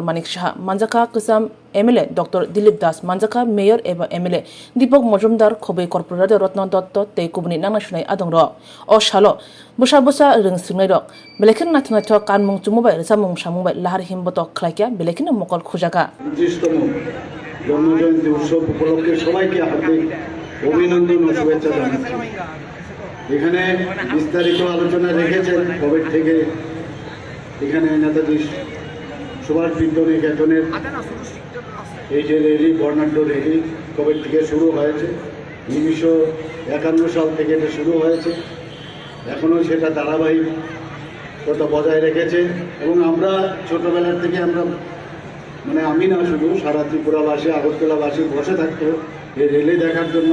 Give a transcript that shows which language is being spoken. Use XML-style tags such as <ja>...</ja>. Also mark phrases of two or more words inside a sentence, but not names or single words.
<trp>Manik Shah Manjaka Kusam MLA Dr. Dilip Das Manjaka Mayor eba MLA Deepak Majumdar Khobe Corporator Rotna Dotto te kubni nangna shunai adongro o salo busa busa reng sungai rok belekin nathna thok kanmung chumubai rsamung samung bai lahar himboto khlaikya belekin mokol khujaka</trp> <bn>জন্মজয়ন্তী উৎসব উপলক্ষে সবাইকে হার্দিক অভিনন্দন ও শুভেচ্ছা জানাচ্ছি। এখানে বিস্তারিত আলোচনা রেখেছেন কবে থেকে এখানে নেতাজি সুভাষ বিদ্যানিকেতনের এই যে র্যালি বর্ণাঢ্য র্যালি কবে থেকে শুরু হয়েছে 1951 সাল থেকে এটা শুরু হয়েছে, এখনও সেটা ধারাবাহিকতা বজায় রেখেছে এবং আমরা ছোটবেলার থেকে আমরা আমি না শুধু সারা ত্রিপুরাবাসী আগরতলাবাসী বসে থাকতো এই রেলি দেখার জন্য।</bn>